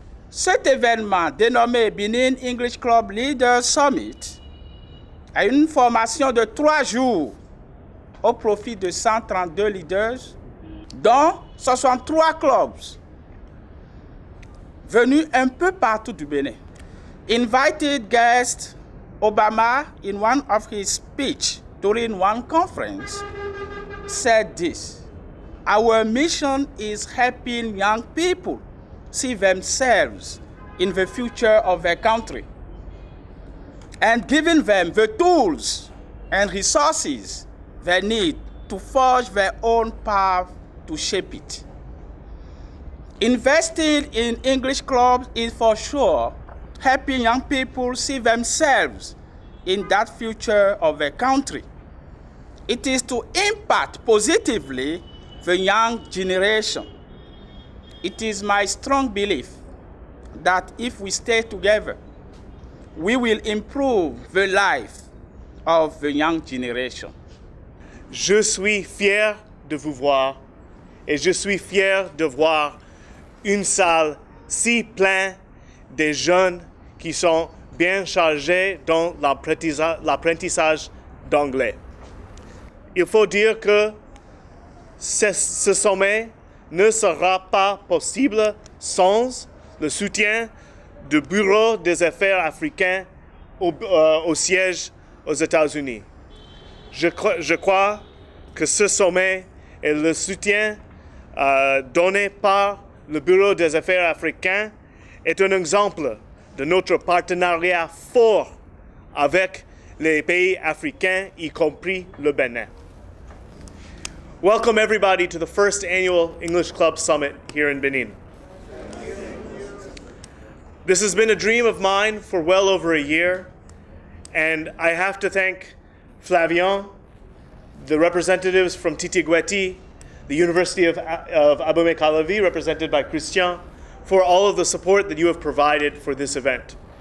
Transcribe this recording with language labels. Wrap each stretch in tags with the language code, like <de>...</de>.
<fr>Cet événement dénommé Benin English Club Leaders Summit est une formation de 3 jours au profit de 132 leaders, dont 63 clubs venus un peu partout du Bénin.</fr> <en>Invited guest Obama, in one of his speech during one conference, said this: "Our mission is helping young people see themselves in the future of their country and giving them the tools and resources they need to forge their own path to shape it." Investing in English clubs is for sure helping young people see themselves in that future of their country. It is to impact positively the young generation. It is my strong belief that if we stay together, we will improve the life of the young generation.</en> <fr>Je suis fier de vous voir et je suis fier de voir une salle si pleine de jeunes qui sont bien chargés dans l'apprentissage d'anglais. Il faut dire que ce sommet ne sera pas possible sans le soutien du Bureau des Affaires africains au siège aux États-Unis. Je crois que ce sommet et le soutien donné par le Bureau des Affaires africains est un exemple de notre partenariat fort avec les pays africains, y compris le Bénin.</fr> <en>Welcome everybody to the first annual English Club Summit here in Benin. This has been a dream of mine for well over a year, and I have to thank Flavien, the representatives from Titi-Gueti, the University of Abomey-Calavi, represented by Christian, for all of the support that you have provided for this event.</en>